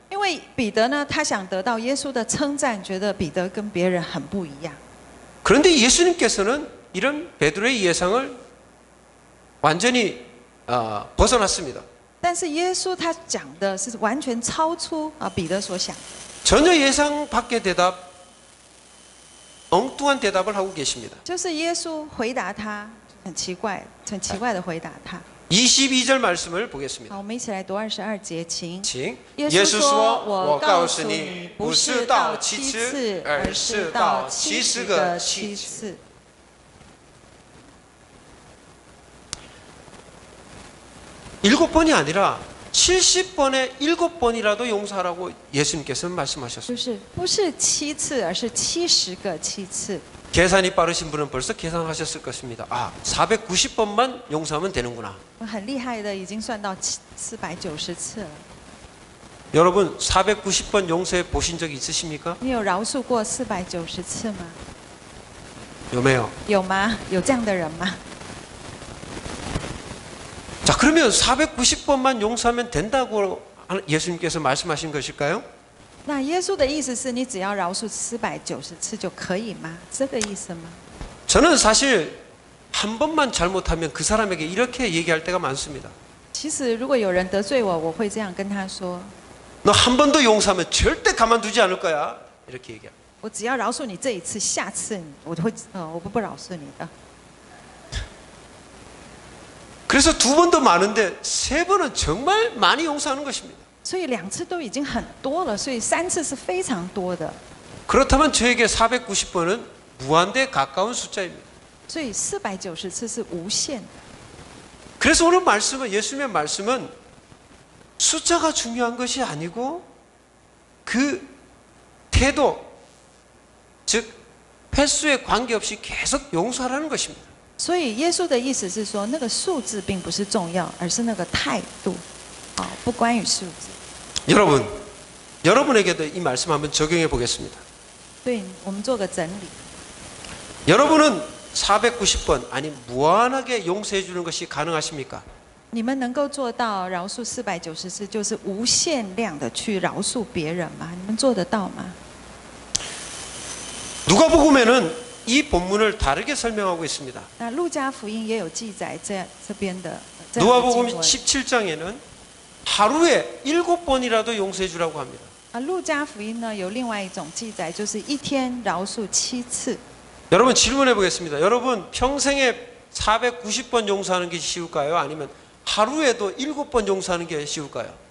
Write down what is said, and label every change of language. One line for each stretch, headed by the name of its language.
Chinese: 因为彼得呢，他想得到耶稣的称赞，觉得彼得跟别人很不一样。
Korean: 그런데 예수님께서는 이런 베드로의 예상을 완전히 벗어났습니다.
Chinese: 但是耶稣他讲的是完全超出彼得所想，
Korean: 전혀 예상 밖의 대답, 엉뚱한 대답을 하고 계십니다.
Chinese: 就是耶稣回答他很奇怪的回答他。
Korean: 22절 말씀을 보겠습니다.
Chinese: 好，我们一起来读22节，请。耶稣说：“我告诉你，不是到7次，而是到70个7次。”
Korean: 7번이 아니라 70번에 7번이라도 용서하라고 예수님께서는 말씀하셨습니다.
Chinese: 就是不是7次，而是70个7次。
Korean: 계산이 빠르신 분은 벌써 계산하셨을 것입니다. 490번만 용서하면 되는구나.
Chinese: 很厉害的，已经算到490次了。
Korean: 여러분 490번 용서해 보신 적 있으십니까?
Chinese: 你有饶恕过490次吗？ 요매요. 有吗？有这样的人吗？
Korean: 자, 그러면 490번만 용서하면 된다고 예수님께서 말씀하신 것일까요?
Chinese: 那耶稣的意思是你只要饶恕490次就可以吗？这个意思吗？
Korean: 저는 사실 한 번만 잘못하면 그 사람에게 이렇게 얘기할 때가 많습니다.
Chinese: 其实如果有人得罪我，我会这样跟他说：
Korean: 너 한 번 더 용서하면 절대 가만두지 않을 거야. 이렇게 얘기합니다.
Chinese: 我只要饶恕你这一次，下次我不饶恕你的。
Korean: 그래서 2번 더 많은데 3번은 정말 많이 용서하는 것입니다.
Chinese: 所以2次都已经很多了，所以3次是非常多的。
Korean: 그렇다면 저에게 490번은 무한대에 가까운 숫자입니다.
Chinese: 所以490次是无限的。
Korean: 그래서 오늘 말씀은 예수님의 말씀은 숫자가 중요한 것이 아니고 그 태도, 즉 횟수에 관계없이 계속 용서하라는 것입니다.
Chinese: 所以耶稣的意思是说，那个数字并不是重要，而是那个态度，不关于数字。
Korean: 여러분, 여러분에게도 이 말씀 한번 적용해 보겠습니다.
Chinese: 对，我们做个整理。
Korean: 여러분은 490번 아니 무한하게 용서해 주는 것이 가능하십니까?
Chinese: 你们能够做到饶恕490次，就是无限量的去饶恕别人吗？你们做得到吗？
Korean: 누가복음에는 이 본문을 다르게 설명하고 있습니다.
Chinese: 那路加福音也有记载这边的。这样的
Korean: 누가복음
Chinese: 经文
Korean: 17장에는 하루에 7번이라도 용서해 주라고 합니다.
Chinese: 路加福音呢有另外一种记载，就是一天饶恕7次。
Korean: 여러분 질문해 보겠습니다. 여러분 평생에 490번 용서하는 게 쉬울까요? 아니면 하루에도 7번 용서하는 게 쉬울까요?